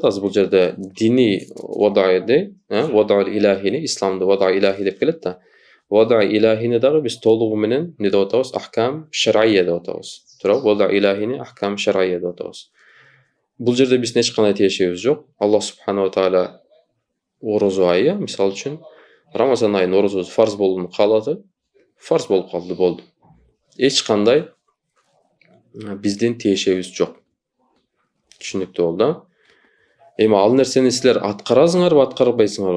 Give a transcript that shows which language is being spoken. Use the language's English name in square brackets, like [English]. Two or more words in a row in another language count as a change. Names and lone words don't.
[Kyrgyz] Азыр бул жерде дини вадайды, вадай илахини, исламды [Arabic] وضع إلهي [Kyrgyz] деп келет да. Вадай илахини дагы биз толугу менен эмне деп атабыз? [Arabic] أحكام شرعية [Kyrgyz] деп атабыз. Туурабы? Вадай илахини [Arabic] أحكام شرعية [Kyrgyz] деп атабыз. Бул жерде биздин эч кандай тиешебиз жок. [Arabic] الله سبحانه وتعالى [Kyrgyz] орозо айы, мисалы үчүн, Рамазан айынын орозосу фарз болууну каалады, фарз болуп калды, болду. Эч кандай биздин тиешебиз жок. Түшүнүктүү болду. Эми ал нерсени силер аткарасыңарбы, аткарбайсыңарбы?